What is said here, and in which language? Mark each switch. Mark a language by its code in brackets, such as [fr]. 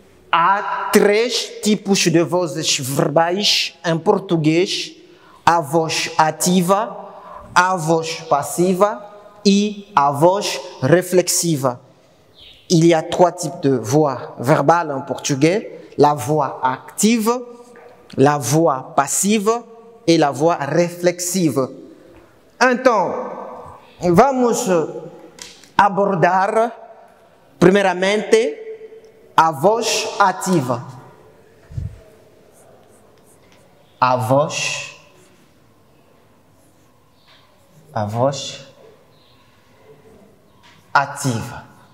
[pt] Há 3 tipos de vozes verbais em português a voz ativa, a voz passiva [fr] et [pt] a voz reflexiva. [fr] Il y a 3 types de voix verbales en portugais, la voix active, la voix passive et la voix reflexiva. [pt] Então, vamos abordar primeiramente a voz ativa. A voz ativa.